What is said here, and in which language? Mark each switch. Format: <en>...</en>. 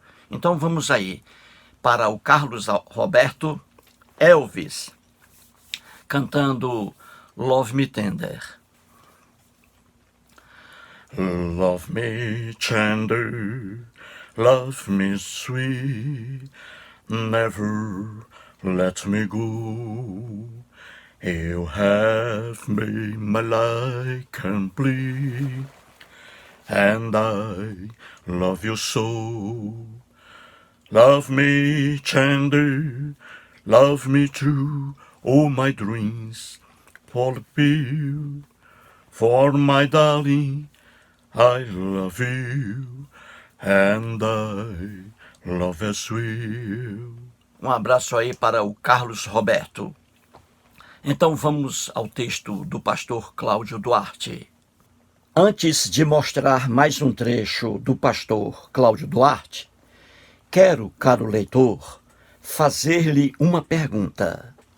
<pt>Então vamos aí para o Carlos Roberto, Elvis, cantando Love Me Tender.</pt> <en>Love me tender, love me sweet, never let me go. You have made my life complete, and I love you so. Love me tender, love me true, all my dreams fulfill. For my darling, I love you, and I love as well.</en> <pt>Um abraço aí para o Carlos Roberto. Então vamos ao texto do pastor Cláudio Duarte. Antes de mostrar mais um trecho do pastor Cláudio Duarte, quero, caro leitor, fazer-lhe uma pergunta.</pt>